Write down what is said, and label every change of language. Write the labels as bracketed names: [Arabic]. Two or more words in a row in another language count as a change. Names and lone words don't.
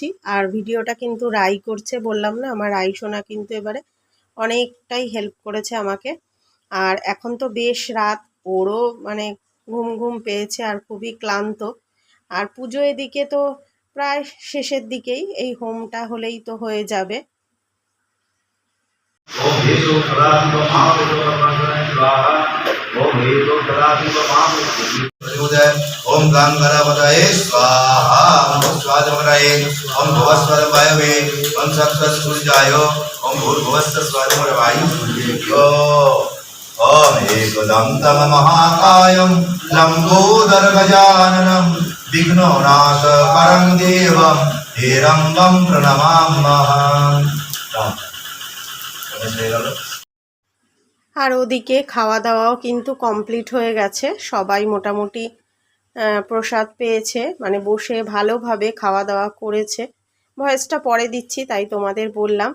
[Bangla] আর ভিডিওটা কিন্তু রাই করছে, বললাম না আমার রাই সোনা কিন্তু এবারে অনেকটাই হেল্প করেছে আমাকে। আর এখন তো বেশ রাত, ওরও মানে ঘুম পেয়েছে আর খুবই ক্লান্ত। আর পুজো এদিকে তো প্রায় শেষের দিকেই, এই হোমটা হলেই তো হয়ে যাবে। [Sanskrit] ओम गंगणपतये स्वाहा ओम स्वादमराये ओम भवस्वरवायवे ओम सत्ससूर्याय ओम भूर्भुवस्वरवायुभ्यो ओम एकदन्तं महाकायं लम्बोदरगजाननं विघ्ननाशकरं देवं हेरम्बं प्रणमाम्यहम्। [Bangla] আর ওদিকে খাওয়া দাওয়াও কিন্তু কমপ্লিট হয়ে গেছে, সবাই মোটামুটি প্রসাদ পেয়েছে, মানে বসে ভালোভাবে খাওয়া দাওয়া করেছে। ভয়েসটা পরে দিচ্ছি তাই তোমাদের বললাম।